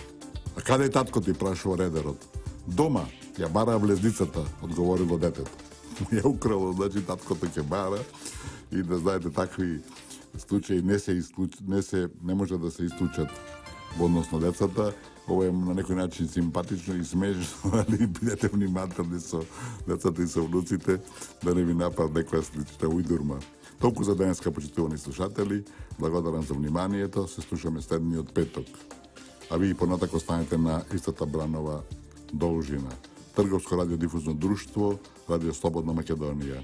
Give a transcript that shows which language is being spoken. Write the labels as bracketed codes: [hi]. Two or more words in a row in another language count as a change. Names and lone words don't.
[mk] А каде е татко ти, прашува редарот? Дома. Ја бара влезницата, одговорило детето. Ја украло, значи таткото ќе бара и да знаете, такви случаи не може да се исклучат во однос на децата. [sr] Ovo je na neki način simpatično i smešno, ali budete [mk] внимателни со децата и со внуците, да не ви напад некоја слична ујдурма. Толку за денеска, почитувани слушатели. Благодарам за вниманието. Се слушаме следниот петок. А ви понатак останете на истата бранова должина. Трговско радиодифузно друштво, Радио Слободна Македонија.